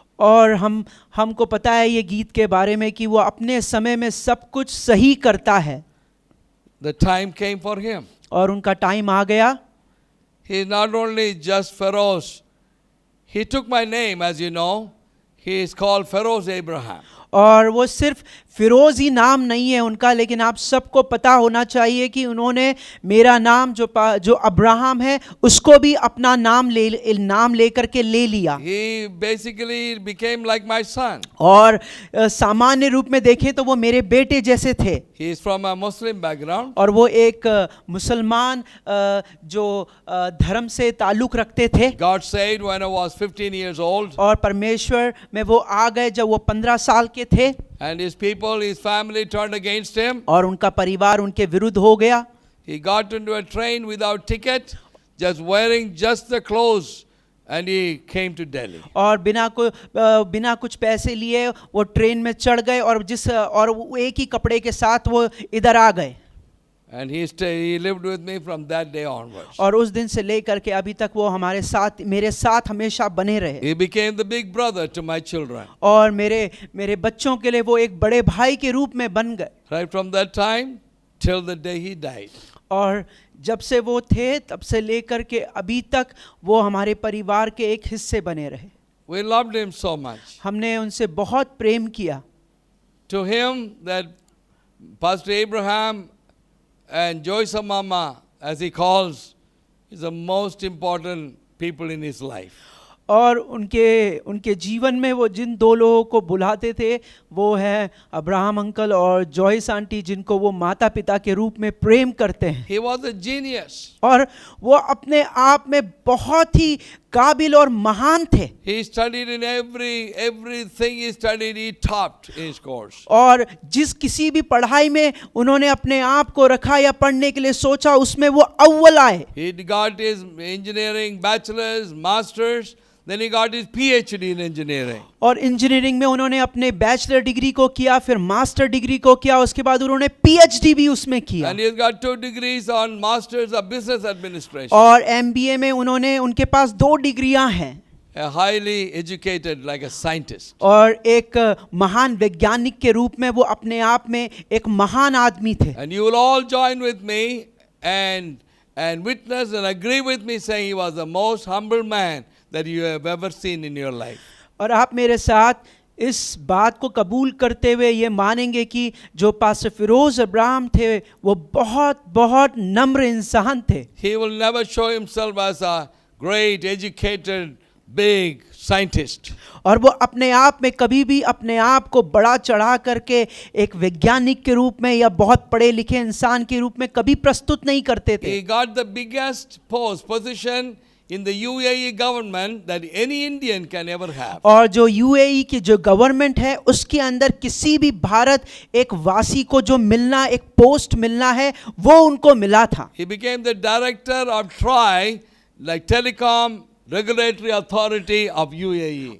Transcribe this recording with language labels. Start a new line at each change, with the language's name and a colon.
Hindi: और हमको पता है ये गीत के बारे में कि वो अपने समय में सब कुछ सही करता है।
English: the time came for him.
Hindi: और उनका टाइम आ गया।
English: He is not only just Pharaoh's, he took my name, as you know. He is called Pharaoh's Abraham.
Hindi: और वो सिर्फ फिरोज ही नाम नहीं है उनका, लेकिन आप सबको पता होना चाहिए कि उन्होंने मेरा नाम जो अब्राहम है उसको भी अपना नाम लेकर के ले लिया।
English: He basically became like my son.
Hindi: और सामान्य रूप में देखें तो वो मेरे बेटे जैसे थे।
English: He is from a Muslim background.
Hindi: और वो एक मुसलमान जो धर्म से ताल्लुक रखते थे।
English: God said when I was 15 years old.
Hindi: और परमेश्वर में वो आ गए जब वो 15 साल के थे।
English: And his people, his family turned against him.
Hindi: और उनका परिवार उनके विरुद्ध हो गया।
English: He got into a train without ticket, just wearing just the clothes, and he came to Delhi.
Hindi: और बिना कुछ पैसे लिए वो ट्रेन में चढ़ गए और वो एक ही कपड़े के साथ वो इधर आ गए।
English: And he lived with me from that day onwards.
Hindi: और उस दिन से लेकर के अभी तक वो मेरे साथ हमेशा बने रहे।
English: He became the big brother to my children.
Hindi: और मेरे बच्चों के लिए वो एक बड़े भाई के रूप में बन गए।
English: Right from that time till the day he died.
Hindi: और जब से वो थे तब से लेकर के अभी तक वो हमारे परिवार के एक हिस्से बने रहे।
English: We loved him so much.
Hindi: हमने उनसे बहुत प्रेम किया।
English: To him, that Pastor Abraham and Joyce Mama, as he calls, is the most important people in his life.
Hindi: और उनके जीवन में वो जिन दो लोगों को बुलाते थे वो है अब्राहम अंकल और जॉयस आंटी, जिनको वो माता पिता के रूप में प्रेम करते हैं।
English: He was a genius.
Hindi: और वो अपने आप में बहुत ही काबिल और महान थे।
English: He studied in everything he studied, he topped in his course.
Hindi: और जिस किसी भी पढ़ाई में उन्होंने अपने आप को रखा या पढ़ने के लिए सोचा उसमें वो अव्वल आए।
English: He got his engineering bachelor's, master's, then he got his PhD in engineering.
Hindi: और इंजीनियरिंग में उन्होंने अपने बैचलर डिग्री को किया, फिर मास्टर डिग्री को किया, उसके बाद उन्होंने पीएचडी भी उसमें किया।
English: And he's got 2 degrees on masters of business administration.
Hindi: और एमबीए में उनके पास 2 डिग्रियां हैं।
English: A highly educated, like a scientist.
Hindi: और एक महान वैज्ञानिक के रूप में वो अपने आप में एक महान आदमी थे।
English: And you will all join with me and witness and agree with me saying he was the most humble man that you have ever seen in your life.
Hindi: और आप मेरे साथ इस बात को कबूल करते हुए ये मानेंगे कि जो पास्टर फिरोज अब्राहम थे वो बहुत बहुत नम्र इंसान थे।
English: He will never show himself as a great educated big scientist.
Hindi: और वो अपने आप में कभी भी अपने आप को बड़ा चढ़ा करके एक वैज्ञानिक के रूप में या बहुत पढ़े लिखे इंसान के रूप में कभी प्रस्तुत नहीं करते थे।
English: He got the biggest position in the UAE government that any Indian can ever have.
Hindi: और जो यूएई की जो गवर्नमेंट है उसके अंदर किसी भी भारत एक वासी को जो मिलना, एक पोस्ट मिलना है, वो उनको मिला था।
English: He became the director of TRAI, like Telecom Regulatory Authority of UAE.